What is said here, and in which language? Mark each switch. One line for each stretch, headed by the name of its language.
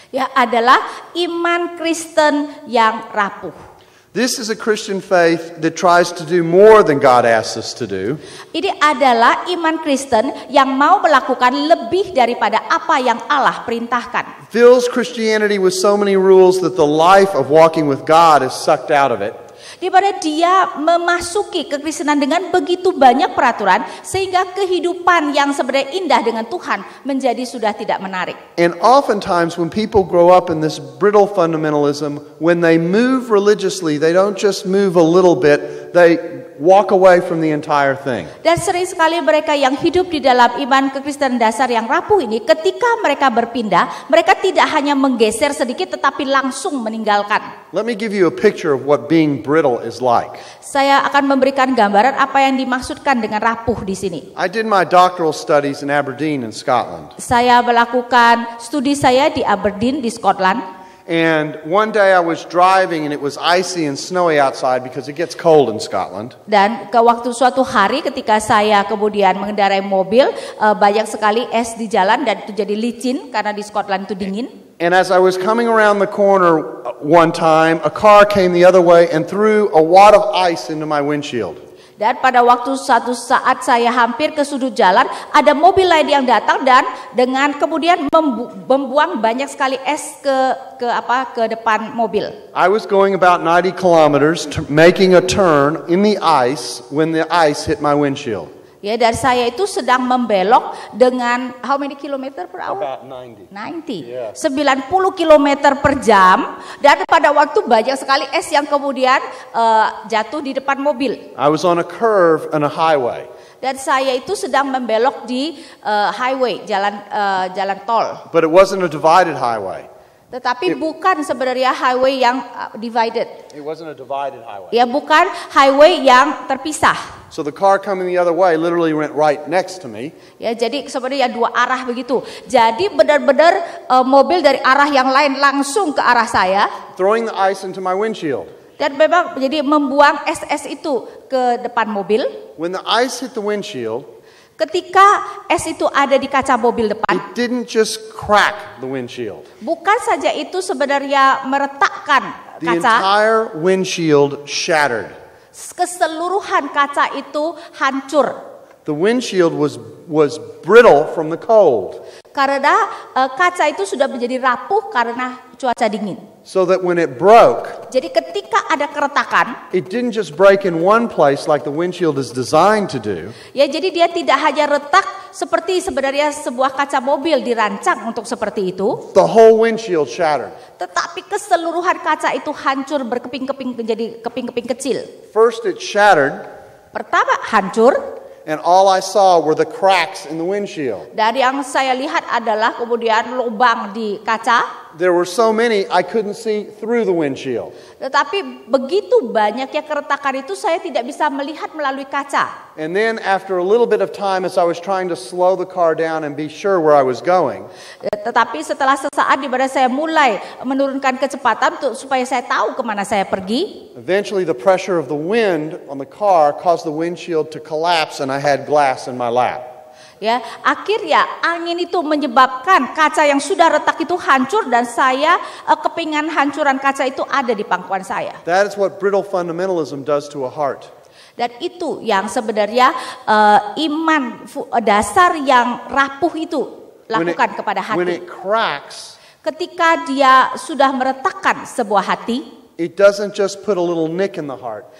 Indonesian: Ya, adalah iman Kristen yang rapuh.
English: This is a Christian faith that tries to do more than God asks us to do.
Indonesian: Ini adalah iman Kristen yang mau melakukan lebih daripada apa yang Allah perintahkan.
English: Fills Christianity with so many rules that the life of walking with God is sucked out of it.
Indonesian: Di mana dia memasuki kekristenan dengan begitu banyak peraturan sehingga kehidupan yang sebenarnya indah dengan Tuhan menjadi sudah tidak menarik.
English: And oftentimes when people grow up in this brittle fundamentalism, when they move religiously, they don't just move a little bit, they walk away from the entire thing.
Indonesian: Dan sering sekali mereka yang hidup di dalam iman kekristenan dasar yang rapuh ini, ketika mereka berpindah, mereka tidak hanya menggeser sedikit tetapi langsung meninggalkan.
English: Let me give you a picture of what being brittle is like.
Indonesian: Saya akan memberikan gambaran apa yang dimaksudkan dengan rapuh di sini.
English: I did my doctoral studies in Aberdeen in Scotland.
Indonesian: Saya melakukan studi saya di Aberdeen di Scotland.
English: And one day I was driving and it was icy and snowy outside because it gets cold in Scotland.
Indonesian: Dan ke waktu suatu hari ketika saya kemudian mengendarai mobil, banyak sekali es di jalan dan itu jadi licin karena di Scotland itu dingin.
English: And as I was coming around the corner one time, a car came the other way and threw a wad of ice into my windshield.
Indonesian: Dan pada waktu suatu saat saya hampir ke sudut jalan, ada mobil lain yang datang dan dengan kemudian membuang banyak sekali es ke depan mobil.
English: I was going about 90 kilometers making a turn in the ice when the ice hit my windshield.
Indonesian: Ya, dan saya itu sedang membelok dengan
English: how many kilometer per hour? About 90. 90.
Indonesian: 90 kilometer per jam, dan pada waktu banyak sekali es yang kemudian jatuh di depan mobil.
English: I was on a curve on a highway.
Indonesian: Dan saya itu sedang membelok di highway, jalan tol.
English: But it wasn't a divided highway.
Indonesian: Tetapi bukan sebenarnya highway yang divided.
English: It wasn't a divided highway.
Indonesian: Ya, bukan highway yang terpisah.
English: So the car coming the other way literally went right next to me.
Indonesian: Ya, jadi sebenarnya dua arah begitu. Jadi benar-benar mobil dari arah yang lain langsung ke arah saya.
English: Throwing the ice into my windshield.
Indonesian: Dan memang jadi membuang es-es itu ke depan mobil.
English: When the ice hit the windshield,
Indonesian: ketika es itu ada di kaca mobil depan,
English: it didn't just crack the windshield.
Indonesian: Bukan saja itu sebenarnya meretakkan
English: The
Indonesian: kaca.
English: entire windshield shattered.
Indonesian: Keseluruhan kaca itu hancur.
English: The windshield was brittle from the cold.
Indonesian: Karena kaca itu sudah menjadi rapuh karena cuaca dingin.
English: So that when it broke,
Indonesian: Jadi ketika ada keretakan,
English: it didn't just break in one place like the windshield is designed to do.
Indonesian: ya jadi dia tidak hanya retak seperti sebenarnya sebuah kaca mobil dirancang untuk seperti itu.
English: The whole windshield shattered.
Indonesian: Tetapi keseluruhan kaca itu hancur berkeping-keping menjadi keping-keping kecil.
English: First it shattered,
Indonesian: Pertama hancur,
English: and all I saw were the cracks in the windshield.
Indonesian: dan yang saya lihat adalah kemudian lubang di kaca.
English: There were so many I couldn't see through the windshield.
Indonesian: Tetapi begitu banyaknya keretakan itu saya tidak bisa melihat melalui kaca.
English: And then after a little bit of time as I was trying to slow the car down and be sure where I was going,
Indonesian: Tetapi setelah sesaat di mana saya mulai menurunkan kecepatan supaya saya tahu kemana saya pergi,
English: eventually the pressure of the wind on the car caused the windshield to collapse and I had glass in my lap.
Indonesian: ya akhirnya angin itu menyebabkan kaca yang sudah retak itu hancur dan saya kepingan hancuran kaca itu ada di pangkuan saya.
English: That is what brittle fundamentalism does to a heart.
Indonesian: Dan itu yang sebenarnya iman dasar yang rapuh itu lakukan kepada
English: When
Indonesian: hati.
English: it cracks,
Indonesian: Ketika dia sudah meretakkan sebuah hati,
English: it doesn't just put a little nick in the heart.